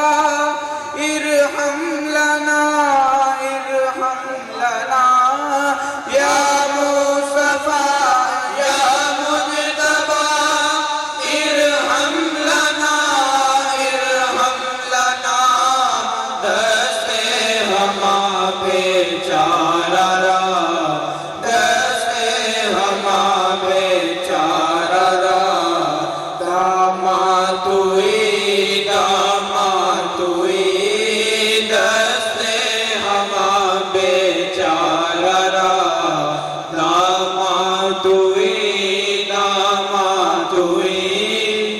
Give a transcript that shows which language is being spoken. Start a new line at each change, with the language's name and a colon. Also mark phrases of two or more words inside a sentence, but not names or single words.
Arabic: ارحم لنا ارحم لنا یا مصطفیٰ یا مجتبی ارحم لنا ارحم لنا
Persian: دست ہما بیچارہ را دست ہما بیچارہ را داماد توئی داماد توئی دست ہما بیچارہ را داماد توئی داماد توئی